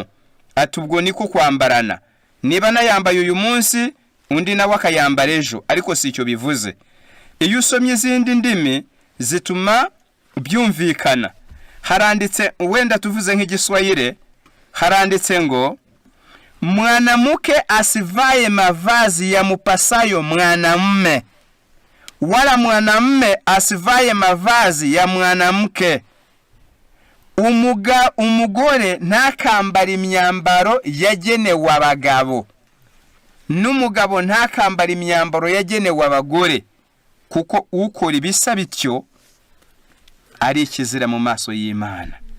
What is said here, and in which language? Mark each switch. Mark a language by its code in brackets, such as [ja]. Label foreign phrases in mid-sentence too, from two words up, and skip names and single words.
[rw] Ati ubwo niko kwambarana, niba nayambaye uyu munsi undi nawe akayambara ejo, ariko si icyo bivuze. Iyo usomye izindi ndimi zituma byumvikana. Haranditse, wenda tuvuze nk'igiswahili, haranditse ngo [sw] mwanamke asivaye mavazi ya mupasayo mwanamume, wala mwanamume asivaye mavazi ya mwanamke. [rw] Umugore ntakambara imyambaro yagenewe abagabo, n'umugabo ntakambara imyambaro yagenewe abagore, kuko ukora ibisa bityo ari ikizira mu maso y'Imana.